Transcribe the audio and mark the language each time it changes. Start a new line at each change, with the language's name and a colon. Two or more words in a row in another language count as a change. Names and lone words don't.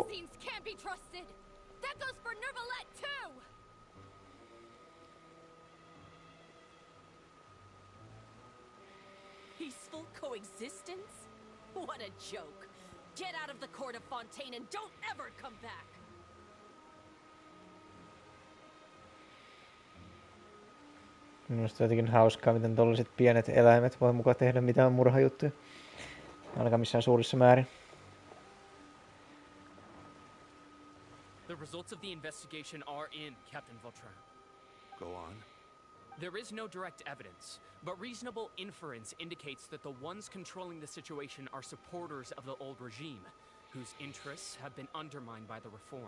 English: Melusines can't be trusted. That goes for Nervalet too. Peaceful coexistence? What a joke. Get out of the court of Fontaine and don't ever come back.
Finnish: Minusta jotenkin hauskaa, miten tollaset pienet eläimet voi mukaan tehdä mitään murhajuttuja. Ainakaan missään suurissa määrin.
English: The results of the investigation are in, Captain Vautrin. Go on. There is no direct evidence, but reasonable inference indicates that the ones controlling the situation are supporters of the old regime, whose interests have been undermined by the reform.